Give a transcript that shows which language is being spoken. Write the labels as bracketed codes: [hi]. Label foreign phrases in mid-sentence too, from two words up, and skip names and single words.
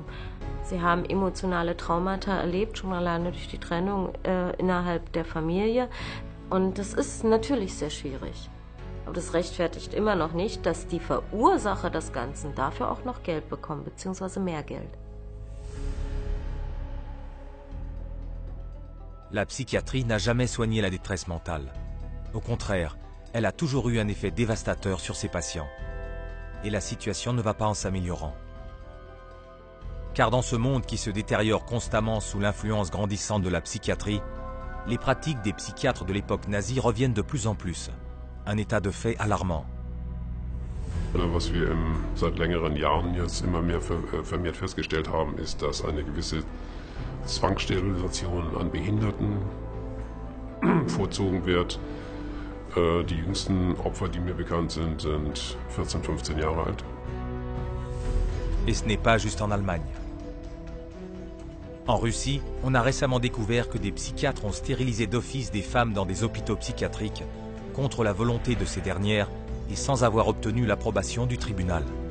[de] Sie haben emotionale Traumata erlebt, schon alleine durch die Trennung innerhalb der Familie. Und das ist natürlich sehr schwierig. Aber das rechtfertigt immer noch nicht, dass die Verursacher des Ganzen dafür auch noch Geld bekommen, beziehungsweise mehr Geld. [fr] La psychiatrie n'a jamais soigné la détresse mentale. Au contraire, elle a toujours eu un effet dévastateur sur ses patients. Et la situation ne va pas en s'améliorant. Car dans ce monde qui se détériore constamment sous l'influence grandissante de la psychiatrie, les pratiques des psychiatres de l'époque nazie reviennent de plus en plus. Un état de fait alarmant. [de] Was wir seit längeren Jahren jetzt immer mehr vermehrt festgestellt haben, ist, dass eine gewisse Zwangssterilisation an Behinderten vorzogen wird. Die jüngsten Opfer, die mir bekannt sind, sind 14, 15 Jahre alt. [fr] Et ce n'est pas juste en Allemagne. En Russie, on a récemment découvert que des psychiatres ont stérilisé d'office des femmes dans des hôpitaux psychiatriques contre la volonté de ces dernières et sans avoir obtenu l'approbation du tribunal.